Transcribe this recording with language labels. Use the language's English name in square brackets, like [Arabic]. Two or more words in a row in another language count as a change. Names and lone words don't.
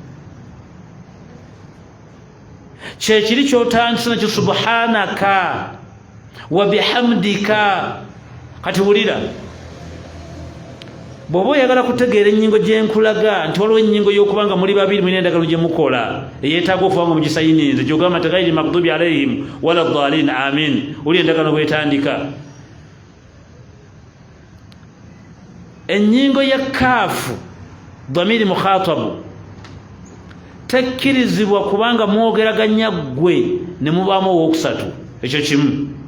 [Ganda] kyekiri kyotandisa nakyo [Arabic] سبحانك وبحمدك [Ganda] kati wulira bw'oba oyagala kutegeera ennyingo gye nkulaga nti waliwo ennyingo y'okubanga muli babiri mulina endagano gye mukola eyeetaaga okuba nga mugisayiniinze gyogamba nti [Arabic] غير المغضوب عليهم ولا الضالين آمين [Ganda] wuli endagano bwetandika ennyingo ya [Arabic] كاف ضمير المخاطب [Ganda] tekkirizibwa kubanga mwogeraganya ggwe ne mubaamu owookusatu ekyo kimu